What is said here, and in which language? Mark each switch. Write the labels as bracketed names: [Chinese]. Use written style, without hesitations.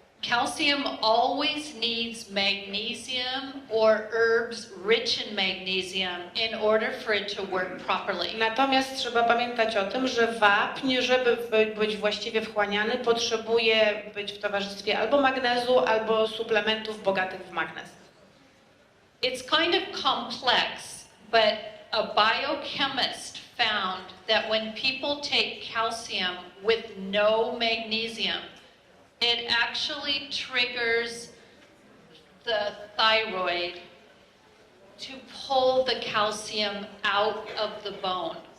[English] Calcium always needs magnesium or herbs rich in magnesium in order for it to work properly. [Polish] Natomiast trzeba pamiętać o tym, że wapń, żeby być właściwie wchłaniany, potrzebuje być w towarzystwie albo magnezu, albo suplementów bogatych w magnez. [English] It's kind of complex, but a biochemist found that when people take calcium with no magnesium, it actually triggers the thyroid to pull the calcium out of the bone.